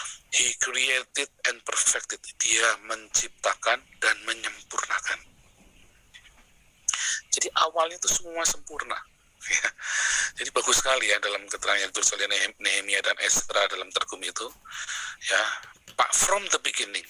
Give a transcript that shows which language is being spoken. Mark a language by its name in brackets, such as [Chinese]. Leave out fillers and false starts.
[English] He created and perfected. [Indonesian] Dia menciptakan dan menyempurnakan. Jadi awalnya itu semua sempurna. Jadi bagus sekali ya dalam keterangan yang ditulis oleh Nehemia dan Ezra dalam Targum itu. Ya, Pak, [English] from the beginning.